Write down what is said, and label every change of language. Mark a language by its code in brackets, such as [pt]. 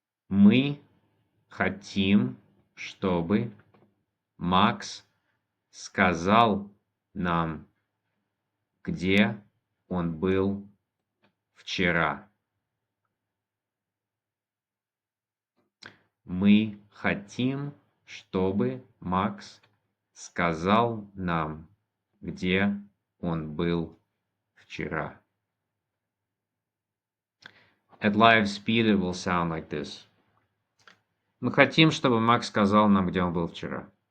[ru] Мы хотим, чтобы Макс сказал нам, где он был вчера. Мы хотим, чтобы Макс сказал нам, где он был вчера. [en] At live speed it will sound like this. [ru] Мы хотим, чтобы Макс сказал нам, где он был вчера.